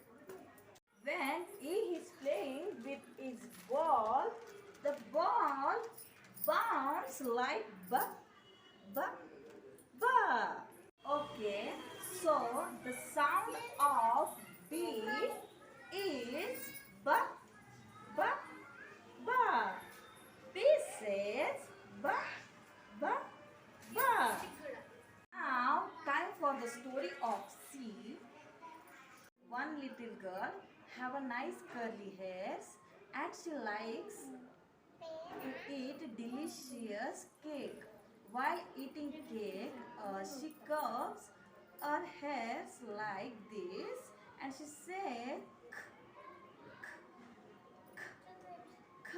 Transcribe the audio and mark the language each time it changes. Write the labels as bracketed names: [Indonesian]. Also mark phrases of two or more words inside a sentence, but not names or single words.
[English] When he is playing with his ball, the ball bounces like ba ba ba. Okay, so the sound of B is ba ba ba. B says ba ba ba. Now time for the story of C. One little girl have a nice curly hairs and she likes to eat delicious cake. While eating cake, she curves her hairs like this and she said k.